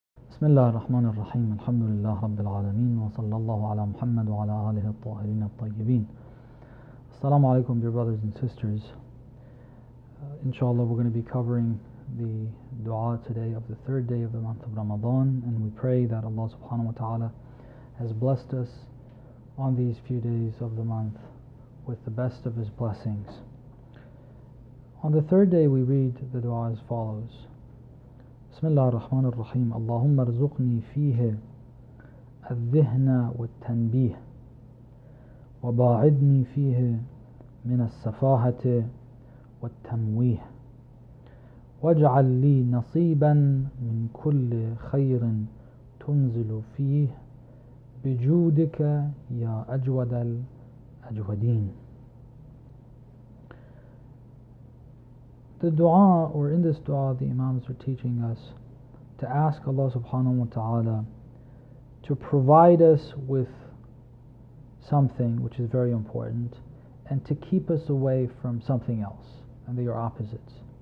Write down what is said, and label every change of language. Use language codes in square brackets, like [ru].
[ar] بسم الله الرحمن الرحيم الحمد لله رب العالمين وصلى الله على محمد وعلى آله الطاهرين الطيبين. [en] Assalamu alaikum, dear brothers and sisters. Inshallah, we're going to be covering the dua today of the third day of the month of Ramadan, and we pray that Allah subhanahu wa ta'ala has blessed us on these few days of the month with the best of His blessings. On the third day we read the dua as follows: [ar] بسم الله الرحمن الرحيم اللهم ارزقني فيه الذهن والتنبيه وباعدني فيه من السفاهة والتمويه واجعل لي نصيبا من كل خير تنزل فيه بجودك يا أجود الأجودين. [en] The dua, or in this dua, the Imams are teaching us to ask Allah subhanahu wa ta'ala to provide us with something which is very important, and to keep us away from something else, and they are opposites.